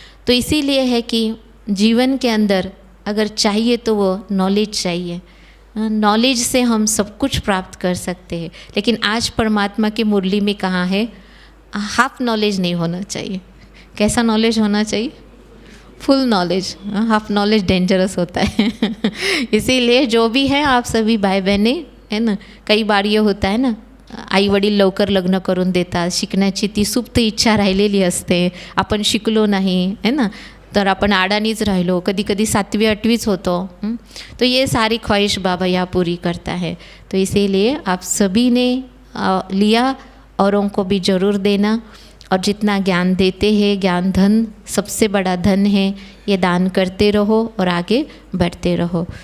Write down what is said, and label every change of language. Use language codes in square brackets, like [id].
[hi] तो इसीलिए है कि जीवन के अंदर अगर चाहिए तो वो नॉलेज चाहिए, नॉलेज से हम सब कुछ प्राप्त कर सकते हैं। लेकिन आज परमात्मा की मुरली में कहाँ है, हाफ नॉलेज नहीं होना चाहिए। कैसा नॉलेज होना चाहिए? Full knowledge. Half knowledge dangerous होता है इसीलिए जो भी है आप सभी भाई बहने है ना, कई बार ये होता है ना, [mr] आई वडील लवकर लग्न करून देतात, शिकण्याची ती सुप्त इच्छा राहिलेली असते, आपण शिकलो नाही है ना, तर आपण आडानीच राहिलो, कधी कधी 7वी 8वीच होतो। [hi] तो ये सारी ख्वाहिश बाबा यहाँ पूरी करता है। तो इसीलिए आप सभी ने लिया, औरों को भी ज़रूर देना और जितना ज्ञान देते हैं, ज्ञान धन सबसे बड़ा धन है, ये दान करते रहो और आगे बढ़ते रहो।